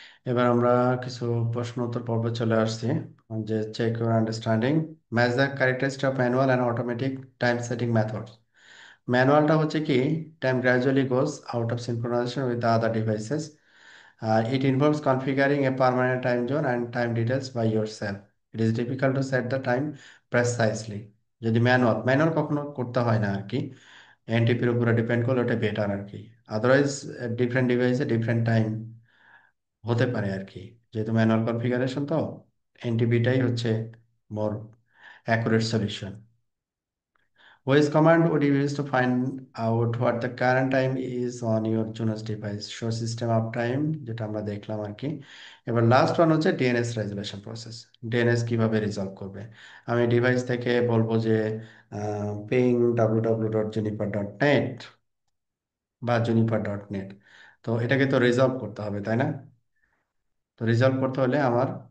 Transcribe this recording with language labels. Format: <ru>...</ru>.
<bn>এবার আমরা কিছু প্রশ্ন উত্তর পর্বে চলে আসছি, যে</bn> <en>Check your understanding, match the characteristic of manual and automatic time setting methods.</en> <bn>ম্যানুয়ালটা হচ্ছে কি,</bn> <en>Time gradually goes out of synchronization with the other devices. It involves configuring a permanent time zone and time details by yourself. It is difficult to set the time precisely.</en> <bn>যদি manual manual কখনো করতে হয় না আর কি, এনটিপির উপরে depend করলে ওটা better আর কি। আদারওয়াইজ ডিফারেন্ট ডিভাইসে ডিফারেন্ট টাইম হতে পারে আর কি, যেহেতু ম্যানুয়াল কনফিগারেশন তো এনটিপিটাই হচ্ছে মোর accurate solution.</bn> <en>Voice command would you use to find out what the current time is on your Junos device? Show system uptime,</en> <bn>যেটা আমরা দেখলাম আর কি। এবার লাস্ট ওয়ান হচ্ছে ডিএনএস রেজুলেশন প্রসেস। ডিএনএস কিভাবে রিজলভ করবে, আমি ডিভাইস থেকে বলবো যে পিং www.juniper.net বা juniper.net, তো এটাকে তো রিজলভ করতে হবে তাই না। তো রিজলভ করতে হলে আমার</bn>